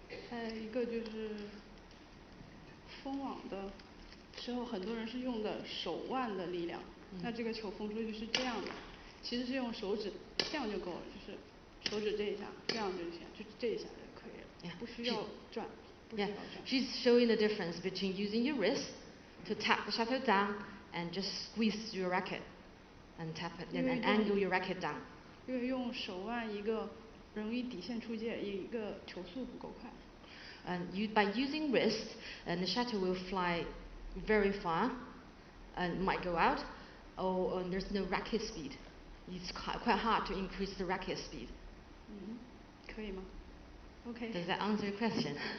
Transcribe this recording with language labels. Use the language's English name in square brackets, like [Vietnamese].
[Chinese] 还有一个就是封网的时候，很多人是用的手腕的力量，那这个球封出去是这样的，其实是用手指这样就够了，就是手指这一下，这样就行，就这一下就可以了，不需要转。 [English] Yeah, she's showing the difference between using your wrist to tap the shuttle down and just squeeze your racket and tap it and angle your racket down. [Chinese] 因为用手腕一个容易底线出界，一个球速不够快。 [English] And by using wrist, and the shuttle will fly very far and might go out, or there's no racket speed. It's quite hard to increase the racket speed. [Chinese] 可以吗 ？OK. [English] Does that answer your question?